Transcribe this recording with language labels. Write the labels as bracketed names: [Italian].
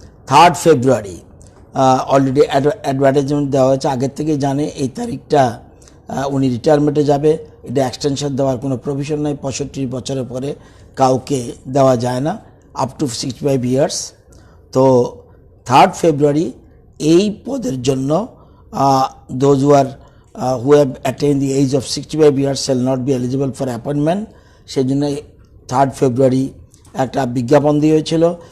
[Bangla] 3rd ফেব্রুয়ারি already advertisement দেওয়া হয়েছে, আগের থেকেই জানে এই তারিখটা উনি রিটায়ারমেন্টে যাবে। এটা এক্সটেনশন দেওয়ার কোনো প্রভিশন নাই। 65 বছরের পরে কাউকে দেওয়া যায় না, [English] Up to 65 years. [Bangla] তো 3rd ফেব্রুয়ারি এই পদের জন্য [English] those who have attained the age of 65 years shall not be eligible for appointment। [Bangla] সেই জন্য 3rd ফেব্রুয়ারি একটা বিজ্ঞাপন দিয়েছিল।